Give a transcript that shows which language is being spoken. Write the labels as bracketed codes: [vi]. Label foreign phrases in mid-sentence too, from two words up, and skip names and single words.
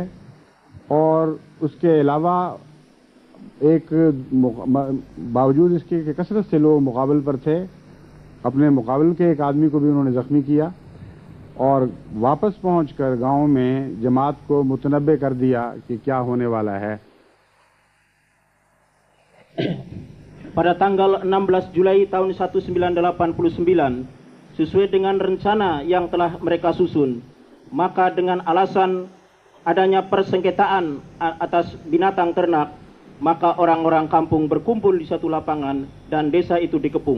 [ur] اور اس کے علاوہ ایک باوجود اس کے کہ کثرت سے لوگ مقابل پر تھے، اپنے مقابل کے ایک آدمی کو بھی انہوں نے زخمی کیا اور واپس پہنچ کر گاؤں میں جماعت کو متنبہ کر دیا کہ کیا ہونے والا ہے. [id] Pada tanggal 16 Julai tahun 1989, sesuai dengan rencana yang telah mereka susun, maka dengan alasan adanya persengketaan atas binatang ternak, maka orang-orang kampung berkumpul di satu lapangan dan desa itu dikepung.